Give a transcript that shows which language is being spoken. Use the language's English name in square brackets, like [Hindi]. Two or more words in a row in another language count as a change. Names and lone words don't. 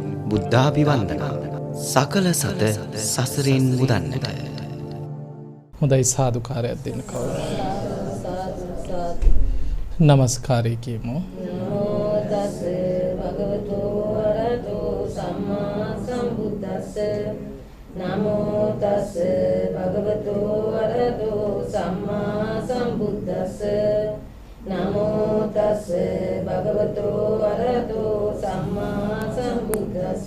[Sinhala] බුද්ධාභිවන්දනා සකල සත සසරින් මුදන්නට. හොඳයි සාදුකාරයක් දෙන්න කවුරු. නමස්කාරය කියමු. [Pali] නමෝ තස් භගවතු වරහතෝ සම්මා සම්බුද්දස්ස. නමෝ තස් භගවතු වරහතෝ සම්මා සම්බුද්දස්ස. නමෝ තස් භගවතු වරහතෝ සම්මා සම්බුද්දස්ස.